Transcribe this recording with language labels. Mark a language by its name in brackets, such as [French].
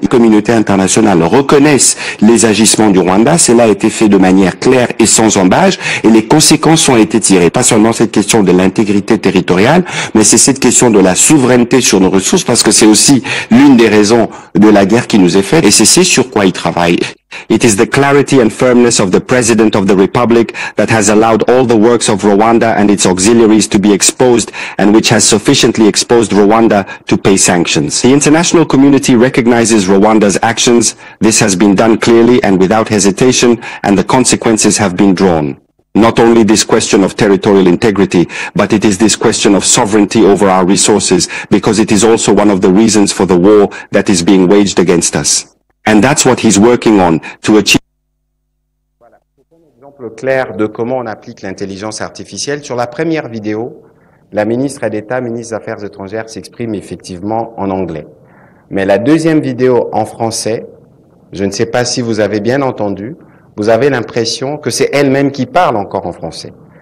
[French] Les communautés internationales reconnaissent les agissements du Rwanda. Cela a été fait de manière claire et sans embâche et les conséquences ont été tirées. Pas seulement cette question de l'intégrité territoriale, mais c'est cette question de la souveraineté sur nos ressources parce que c'est aussi l'une des raisons de la guerre qui nous est faite et c'est sur quoi il travaille. [English] It is the clarity and firmness of the President of the Republic that has allowed all the works of Rwanda and its auxiliaries to be exposed and which has sufficiently exposed Rwanda to pay sanctions. The international community recognizes Rwanda's actions. This has been done clearly and without hesitation, and the consequences have been drawn. Not only this question of territorial integrity, but it is this question of sovereignty over our resources, because it is also one of the reasons for the war that is being waged against us. And that's what he's working on to achieve. [French] Voilà, c'est un exemple clair de comment on applique l'intelligence artificielle. Sur la première vidéo, la ministre d'État, ministre des Affaires étrangères, s'exprime effectivement en anglais. Mais la deuxième vidéo en français, je ne sais pas si vous avez bien entendu, vous avez l'impression que c'est elle-même qui parle encore en français.